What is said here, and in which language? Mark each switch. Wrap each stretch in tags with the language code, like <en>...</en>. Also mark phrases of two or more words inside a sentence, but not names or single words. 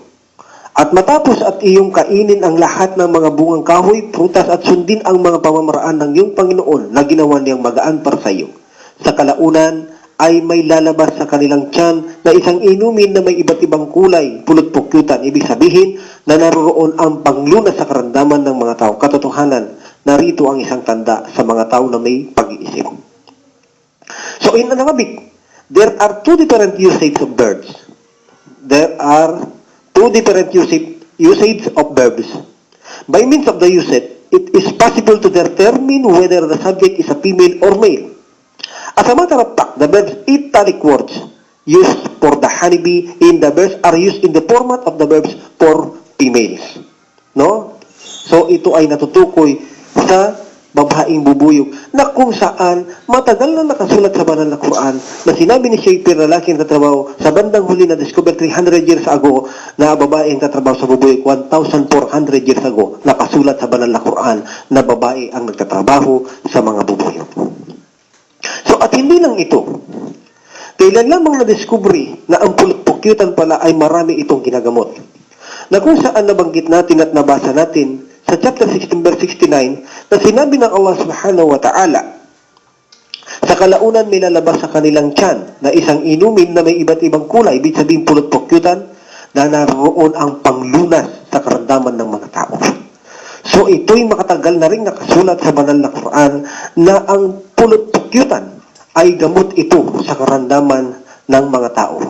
<tl>At matapos at iyong kainin ang lahat ng mga bungang kahoy, prutas at sundin ang mga pamamaraan ng iyong Panginoon na ginawa niyang magaan para sa iyo. Sa kalaunan ay may lalabas sa kanilang tiyan na isang inumin na may iba't ibang kulay, pulot pukyutan. Ibig sabihin na naroroon ang panglunas sa karamdaman ng mga tao. Katotohanan, narito ang isang tanda sa mga tao na may pag-iisip.</tl> <en>So in Arabic, there are two different usage of verbs. There are two different usage of verbs. By means of the usage, it is possible to determine whether the subject is a female or male. As a matter of fact, the verbs italic words used for the honeybee in the verbs are used in the format of the verbs for females. No?</en> <tl>So ito ay natutukoy sa babaeng bubuyog na kung saan matagal na nakasulat sa banal na Quran na sinabi ni Shakespeare na lalaki ang tatrabaho sa bandang huli na discover 300</tl> <en>years ago</en> <tl>na babae ang tatrabaho sa bubuyog 1,400</tl> <en>years ago</en> <tl>nakasulat sa banal na Quran na babae ang nagtatrabaho sa mga bubuyog. So at hindi lang ito, kailan lamang na-discovery na ang pulot-pukyutan pala ay marami itong ginagamot. Na kung saan nabanggit natin at nabasa natin sa</tl> <en>chapter 16 verse 69</en> <tl>na sinabi ng Allah</tl> <ar>سبحانه وتعالى,</ar> <tl>sa kalaunan may lalabas sa kanilang tiyan na isang inumin na may iba't ibang kulay, ibig sabihin pulot-pukyutan, na naroon ang panglunas sa karamdaman ng mga tao. So ito'y makatagal na rin nakasulat sa banal na Quran na ang pulot-pukyutan ay gamot ito sa karamdaman ng mga tao.</tl>